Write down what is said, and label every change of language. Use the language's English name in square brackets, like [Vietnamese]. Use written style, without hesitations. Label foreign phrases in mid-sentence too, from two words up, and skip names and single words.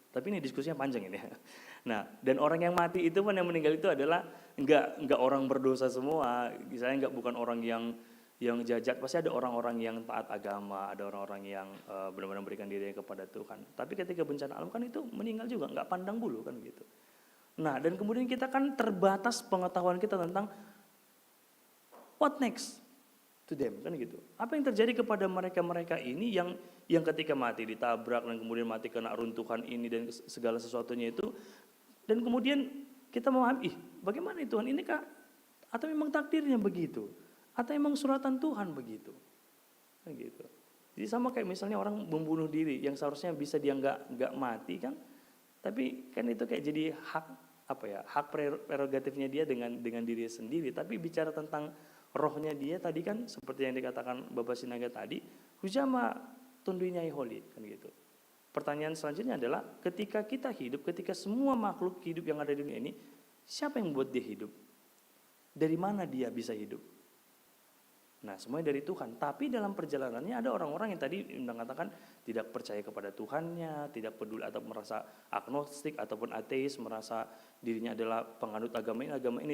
[Indonesian] Tapi ini diskusinya panjang ini ya. Nah, dan orang yang mati itu pun yang meninggal itu adalah nggak orang berdosa semua. Misalnya bukan orang yang jahat, pasti ada orang-orang yang taat agama, ada orang-orang yang benar-benar memberikan diri kepada Tuhan. Tapi ketika bencana alam kan itu meninggal juga, nggak pandang bulu kan gitu. Nah, dan kemudian kita kan terbatas pengetahuan kita tentang [English] what next to them [Indonesian] kan gitu. Apa yang terjadi kepada mereka-mereka ini yang ketika mati ditabrak dan kemudian mati kena runtuhan ini dan segala sesuatunya itu, dan kemudian kita memahami, bagaimana Tuhan ini kah? Atau memang takdirnya begitu? Atau memang suratan Tuhan begitu? Kan gitu. Jadi sama kayak misalnya orang membunuh diri yang seharusnya bisa dia nggak mati kan, tapi kan itu kayak jadi hak prerogatifnya dia dengan diri sendiri. Tapi bicara tentang rohnya dia tadi kan seperti yang dikatakan Bapak Sinaga tadi, [Batak Simalungun] hujama tunduinya holi [Indonesian] kan gitu. Pertanyaan selanjutnya adalah ketika kita hidup, ketika semua makhluk hidup yang ada di dunia ini, siapa yang membuat dia hidup? Dari mana dia bisa hidup? Nah, semuanya dari Tuhan. Tapi dalam perjalanannya ada orang-orang yang tadi mengatakan tidak percaya kepada Tuhannya, tidak peduli atau merasa agnostik ataupun ateis, merasa dirinya adalah penganut agama ini.